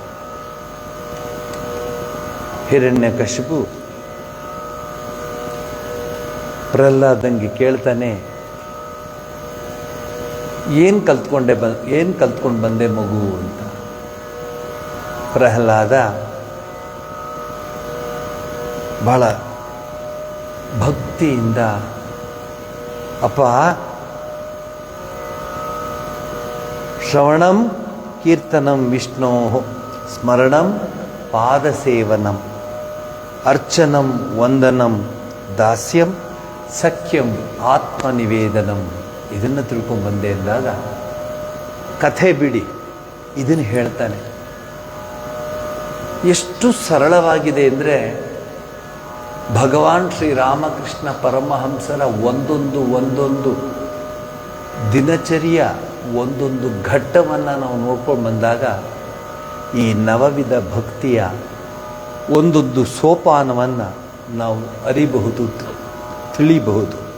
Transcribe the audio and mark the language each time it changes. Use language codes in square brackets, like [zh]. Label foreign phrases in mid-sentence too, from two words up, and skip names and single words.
[kn] ಹಿರಣ್ಯಕಶಿಪು ಪ್ರಹ್ಲಾದಂಗೆ ಕೇಳ್ತಾನೆ, ಏನು ಕಲ್ತ್ಕೊಂಡು ಬಂದೆ ಮಗು ಅಂತ. ಪ್ರಹ್ಲಾದ ಬಹಳ ಭಕ್ತಿಯಿಂದ, ಅಪ್ಪ, [sa] ಶ್ರವಣಂ ಕೀರ್ತನಂ ವಿಷ್ಣೋ ಸ್ಮರಣಂ ಪಾದಸೇವನಂ ಅರ್ಚನಂ ವಂದನಂ ದಾಸ್ಯಂ ಸಖ್ಯಂ ಆತ್ಮನಿವೇದನಂ. [kn] ಇದನ್ನು ತಿಳ್ಕೊಂಡು ಬಂದೆ ಎಂದಾಗ ಕಥೆ ಬಿಡಿ, ಇದನ್ನು ಹೇಳ್ತಾನೆ. ಎಷ್ಟು ಸರಳವಾಗಿದೆ ಅಂದರೆ, ಭಗವಾನ್ ಶ್ರೀರಾಮಕೃಷ್ಣ ಪರಮಹಂಸರ ಒಂದೊಂದು ದಿನಚರಿಯ ಒಂದೊಂದು ಘಟ್ಟವನ್ನು ನಾವು ನೋಡ್ಕೊಂಡು ಬಂದಾಗ ಈ ನವವಿಧ ಭಕ್ತಿಯ ಒಂದೊಂದು ಸೋಪಾನವನ್ನು ನಾವು ಅರಿಬಹುದು, ತಿಳಿಬಹುದು.